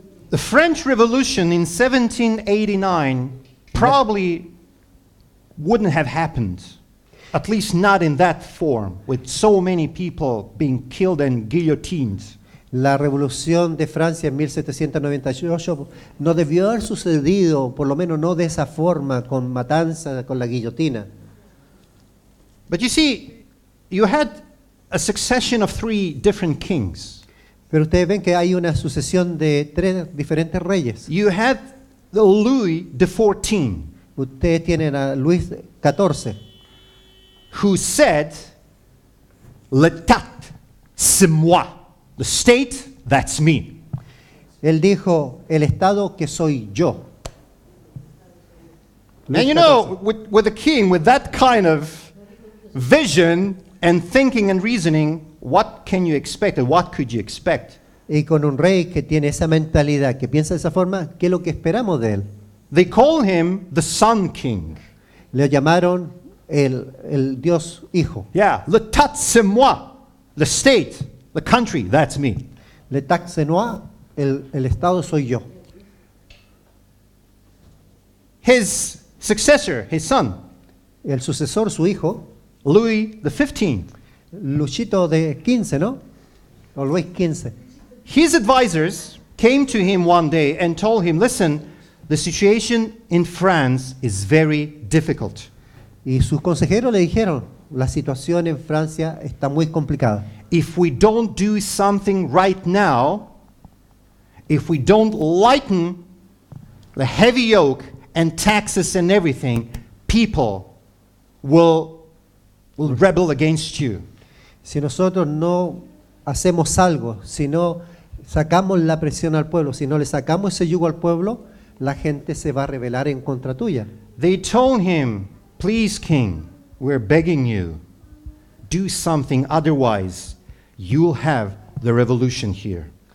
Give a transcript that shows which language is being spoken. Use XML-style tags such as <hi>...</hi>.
<en>The French Revolution in 1789 probably wouldn't have happened, at least not in that form, with so many people being killed and guillotined.</en> <es>La revolución de Francia en 1798 no debió haber sucedido, por lo menos no de esa forma, con matanza, con la guillotina.</es> <en>But you see, you had a succession of 3 different kings.</en> <es>Pero ustedes ven que hay una sucesión de 3 diferentes reyes.</es> <en>You had the Louis XIV,</en> <es>Ustedes tienen a Luis XIV,</es> <en>who said,</en> <fr>"L'État, c'est moi.</fr> <en>The state, that's me."</en> <es>él dijo, el Estado que soy yo. Luis</es> <en>And you know, with a king with that kind of vision and thinking and reasoning, what can you expect, or what could you expect?</en> <es>Y con un rey que tiene esa mentalidad, que piensa de esa forma, ¿qué es lo que esperamos de él?</es> <en>They call him the Sun King.</en> <es>Le llamaron el Dios Hijo.</es> <en>Yeah,</en> <fr>l'État, c'est moi.</fr> <en>The state, the country, that's me. Le taxenois,</en> <es>el Estado soy yo.</es> <en>His successor, his son,</en> <es>El sucesor, su hijo,</es> <en>Louis XV,</en> <es>Luchito de 15, ¿no? O Luis 15.</es> <en>his advisors came to him one day and told him, "Listen, the situation in France is very difficult.</en> <es>Y sus consejeros le dijeron, la situación en Francia está muy complicada.</es> <en>If we don't do something right now, if we don't lighten the heavy yoke and taxes and everything, people will rebel against you."</en> <es>Si nosotros no hacemos algo, si no sacamos la presión al pueblo, si no le sacamos ese yugo al pueblo, la gente se va a rebelar en contra tuya.</es> <en>They told him, "Please, king, we're begging you, do something, otherwise you'll have the revolution here."</en>